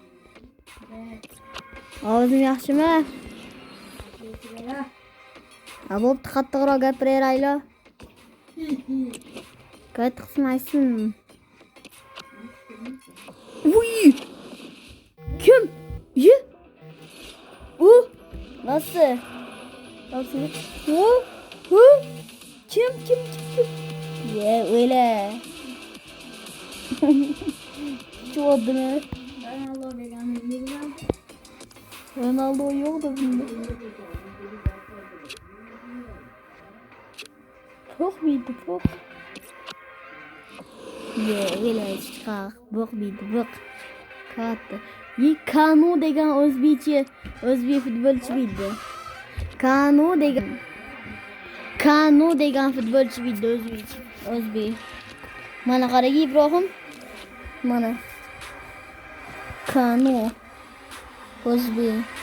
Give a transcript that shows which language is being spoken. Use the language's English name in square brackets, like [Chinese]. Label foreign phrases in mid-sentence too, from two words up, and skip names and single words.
[Uzbek] Ovozim yaxshimi? Bo'pti, qattiqroq gapiraylik. Qattiq qismaysin. Uy! Kim? [Turkish] Nasıl? Kim? Ya öyle. Çoğaldı mı? [Uzbek] Ronaldo deganni bilmayman. [Turkish] Ronaldo yok da bunda. Çok mıydı? Ya öyle çıkar. Bok Kattı. [Uzbek] Kanu degan o'zbek futbolchi bildi. Kanu degan futbolchi bildi o'zbek. Mana qarang Ibrohim. Mana. Kanu. O'zbek.